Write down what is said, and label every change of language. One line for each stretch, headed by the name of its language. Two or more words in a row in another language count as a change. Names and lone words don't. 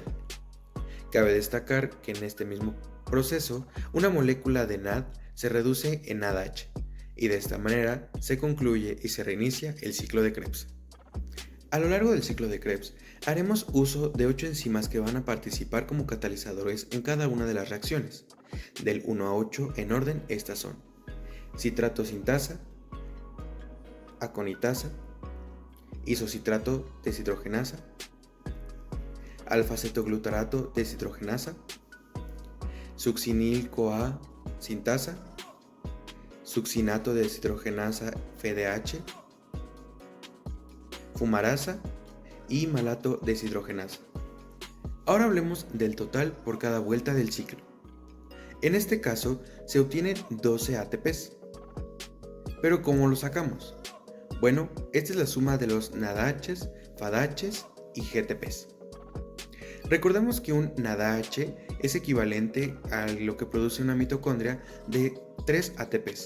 Spanish: Cabe destacar que en este mismo proceso, una molécula de NAD se reduce en NADH, y de esta manera se concluye y se reinicia el ciclo de Krebs. A lo largo del ciclo de Krebs, haremos uso de 8 enzimas que van a participar como catalizadores en cada una de las reacciones. Del 1 a 8 en orden estas son: citrato sintasa, aconitasa, isocitrato deshidrogenasa, alfa-cetoglutarato deshidrogenasa, succinil-CoA sintasa, succinato deshidrogenasa FDH, fumarasa y malato deshidrogenasa. Ahora hablemos del total por cada vuelta del ciclo. En este caso se obtienen 12 ATPs. ¿Pero cómo lo sacamos? Bueno, esta es la suma de los NADHs, FADHs y GTPs. Recordemos que un NADH es equivalente a lo que produce una mitocondria de 3 ATPs.